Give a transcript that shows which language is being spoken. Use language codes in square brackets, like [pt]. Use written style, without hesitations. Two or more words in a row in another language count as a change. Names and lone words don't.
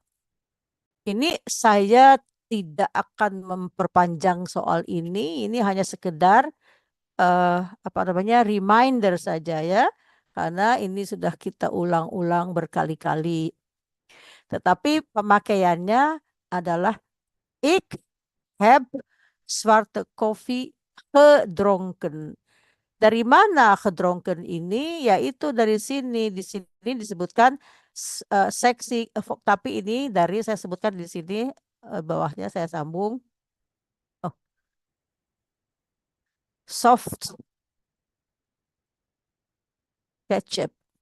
[id] Ini saya tidak akan memperpanjang soal ini. Ini hanya sekedar apa namanya reminder saja ya. Karena ini sudah kita ulang-ulang berkali-kali. Tetapi pemakaiannya adalah [nl] ik heb zwarte koffie gedronken. [id] Dari mana gedronken ini? Yaitu dari sini. Di sini disebutkan seksi, tapi ini dari saya sebutkan di sini bawahnya saya sambung. [en] Oh, soft ketchup.